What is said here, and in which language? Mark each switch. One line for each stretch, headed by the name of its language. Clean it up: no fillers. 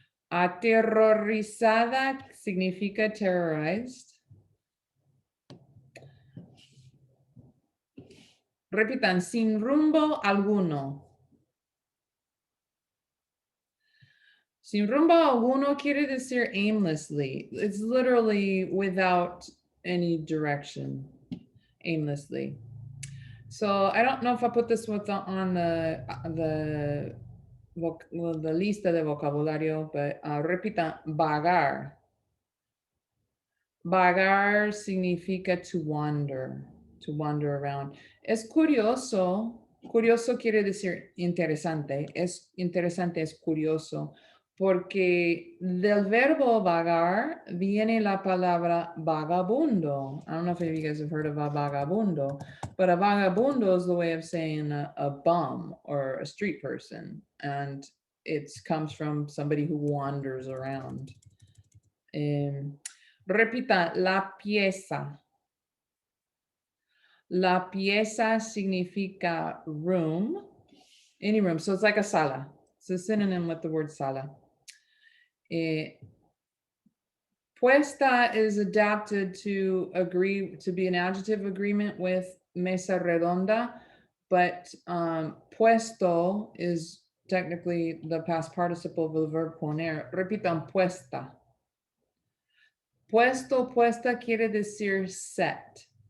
Spanish: Aterrorizada significa terrorized. Repitan, sin rumbo alguno. Sin rumbo alguno quiere decir aimlessly.
English: It's literally without any direction, aimlessly. So I don't know if I put this on the lista de vocabulario, but
Spanish: repitan, vagar. Vagar significa
English: to wander around.
Spanish: Es curioso, curioso quiere decir interesante, es interesante, es curioso, porque del verbo vagar viene la palabra vagabundo.
English: I don't know if any of you guys have heard of a vagabundo, but a vagabundo is the way of saying a bum or a street person, and it comes from somebody who wanders around.
Spanish: Repita, la pieza. La pieza significa
English: room, any room.
Spanish: So it's like a sala.
English: It's a synonym with the word sala. Puesta is adapted to be an adjective agreement with mesa redonda, but puesto is technically the past participle of the verb poner.
Spanish: Repitan, puesta. Puesto, puesta quiere decir set.